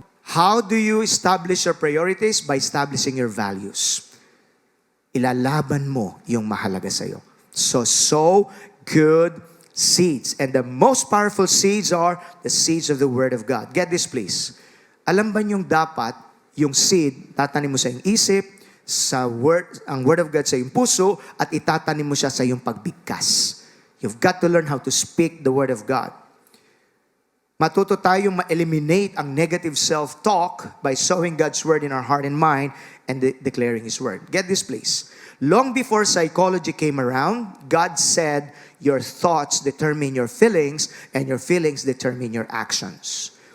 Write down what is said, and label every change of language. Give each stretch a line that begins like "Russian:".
English: How do you establish your priorities? By establishing your values.
Filipino: Ilalaban mo yung mahalaga sa'yo.
English: So, sow good seeds. And the most powerful seeds are the seeds of the Word of God. Get this please.
Filipino: Alam ba niyong dapat yung seed, tatanim mo sa iyong isip, ang Word of God sa iyong puso, at itatanim mo siya sa iyong pagbigkas.
English: You've got to learn how to speak the Word of God.
Filipino: Matuto tayong ma-eliminate ang
English: negative self-talk by sowing God's Word in our heart and mind and declaring His word. Get this, please. Long before psychology came around, God said, your thoughts determine your feelings, and your feelings determine your actions.